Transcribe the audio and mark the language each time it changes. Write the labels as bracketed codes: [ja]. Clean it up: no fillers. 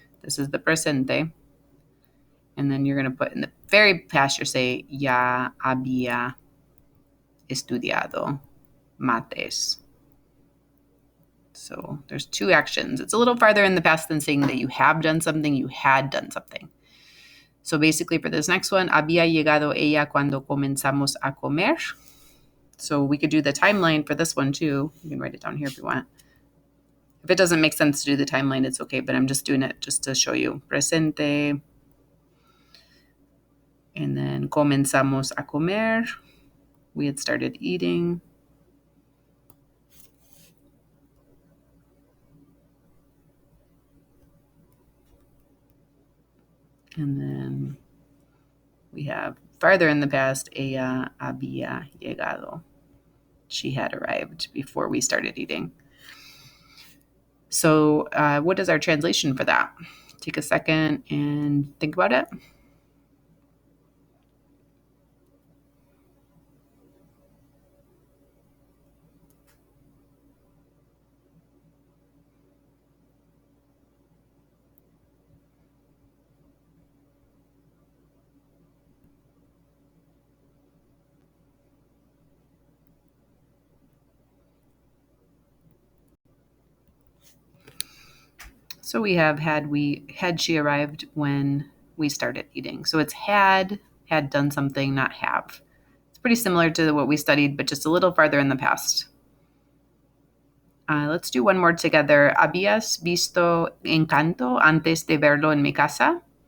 [en] This is the presente. And then you're going to put in the very past, you say, [es] ya había estudiado mates. [en] So there's two actions. It's a little farther in the past than saying that you have done something, you had done something. So basically for this next one, [es] había llegado ella cuando comenzamos a comer. [en] So we could do the timeline for this one too. You can write it down here if you want. If it doesn't make sense to do the timeline, it's okay, but I'm just doing it just to show you. [es] Presente. [en] And then [es] comenzamos a comer. [en] We had started eating. And then we have farther in the past, [es] ella había llegado. [en] She had arrived before we started eating. So what is our translation for that? Take a second and think about it. So we have had she arrived when we started eating. So it's had done something, not have. It's pretty similar to what we studied, but just a little farther in the past. Let's do one more together. [es] ¿Habías visto Encanto antes de verlo en mi casa?